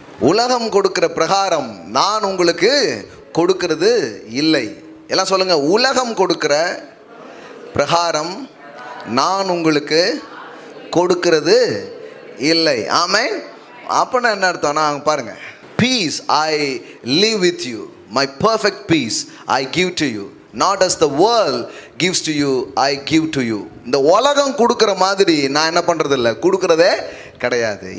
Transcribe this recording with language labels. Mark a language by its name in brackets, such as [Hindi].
[Tamil] உலகம் கொடுக்கிற பிரகாரம் நான் உங்களுக்கு கொடுக்கிறது இல்லை. எல்லாம் சொல்லுங்க, உலகம் கொடுக்கிற பிரகாரம் நான் உங்களுக்கு கொடுக்கிறது இல்லை. ஆமென். அப்பனா என்ன அர்த்தம்னா பாருங்க, [English] Peace I live with you, my perfect peace I give to you, not as the world gives to you I give to you. [Tamil] இந்த உலகம் கொடுக்கிற மாதிரி நான் என்ன பண்றது இல்லை, கொடுக்கறதே கிடையாது.